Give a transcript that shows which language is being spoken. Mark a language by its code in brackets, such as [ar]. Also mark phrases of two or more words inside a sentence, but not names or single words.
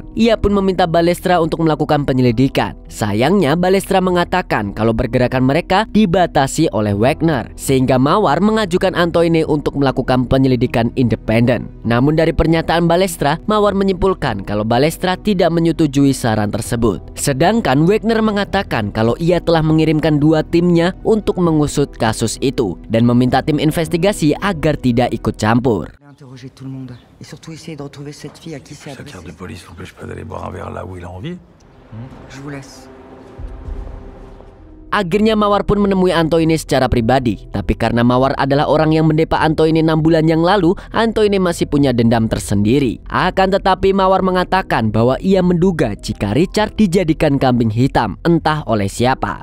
[id] Ia pun meminta Balestra untuk melakukan penyelidikan. Sayangnya, Balestra mengatakan kalau pergerakan mereka dibatasi oleh Wagner, sehingga Mawar mengajukan Antoine untuk melakukan penyelidikan independen. Namun dari pernyataan Balestra, Mawar menyimpulkan kalau Balestra tidak menyetujui saran tersebut. Sedangkan Wagner mengatakan kalau ia telah mengirimkan 2 timnya untuk mengusut kasus itu dan meminta tim investigasi agar tidak ikut campur. [fr] Interroger tout le monde et surtout essayer de retrouver cette fille à qui c'est Sa adressé. carte de police n'empêche pas d'aller boire un verre là où il a envie. Je vous laisse. [id] Akhirnya Mawar pun menemui Antoine secara pribadi. Tapi karena Mawar adalah orang yang mendepa Antoine 6 bulan yang lalu, Antoine masih punya dendam tersendiri. Akan tetapi Mawar mengatakan bahwa ia menduga jika Richard dijadikan kambing hitam, entah oleh siapa.